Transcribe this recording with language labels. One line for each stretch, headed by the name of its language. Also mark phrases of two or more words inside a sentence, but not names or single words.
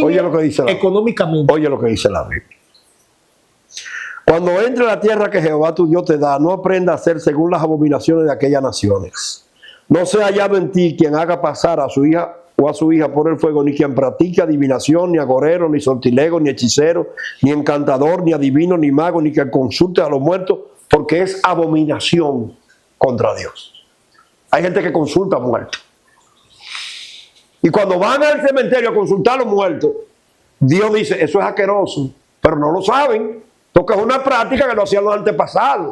Spanish: Oye lo que dice la económicamente. Oye lo que dice la Biblia. Cuando entre a la tierra que Jehová tu Dios te da, no aprenda a hacer según las abominaciones de aquellas naciones. No sea hallado en ti quien haga pasar a su hija o a su hija por el fuego, ni quien practique adivinación, ni agorero, ni sortilego, ni hechicero, ni encantador, ni adivino, ni mago, ni que consulte a los muertos, porque es abominación contra Dios. Hay gente que consulta a muertos. Y cuando van al cementerio a consultar a los muertos, Dios dice, eso es asqueroso, pero no lo saben, porque es una práctica que lo hacían los antepasados.